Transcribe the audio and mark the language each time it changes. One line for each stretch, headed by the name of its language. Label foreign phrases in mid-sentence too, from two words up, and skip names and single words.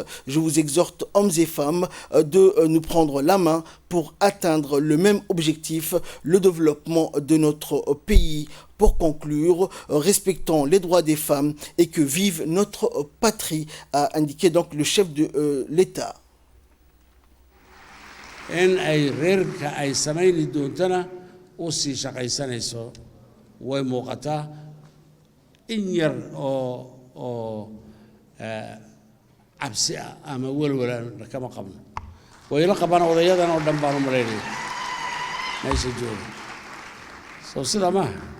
French: Je vous exhorte, hommes et femmes, de nous prendre la main pour atteindre le même objectif, le développement de notre pays. Pour conclure, respectons les droits des femmes et que vive notre patrie, a indiqué donc le chef de l'État.
Somali: in ay reerka ay samayni doontana u sii shaqaysanayso way muuqataa in yar oo cabsi ah ama welwalaan kama qabno wayla qabana odayadan oo dhan baan u malaynaya meesha jooga soo sida maaha